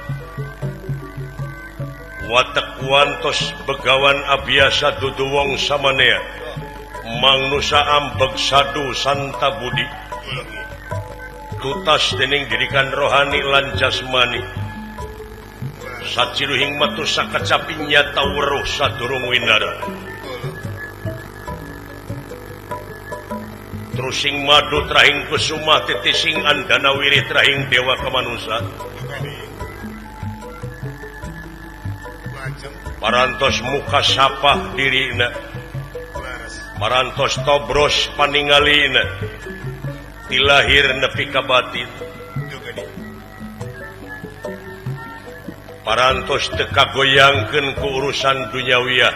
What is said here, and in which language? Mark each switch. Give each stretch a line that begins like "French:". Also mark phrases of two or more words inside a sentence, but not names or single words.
Javanese: watek wantos begawan Abiyasa dudu wong samanea mangnusa ambeg sadu santa budi tutas dening didikan rohani lan jasmani saciluhing metu sakacapi nyata weruh sadurung winara trusing madu trahing kusuma titising andana wiri trahing dewa kemanusa
Sundanese: lajeng parantos muka sapah dirina laras parantos tobros paningalina tilahir nepi ka batin juga di parantos teu kagoyangkeun ku urusan duniawiyah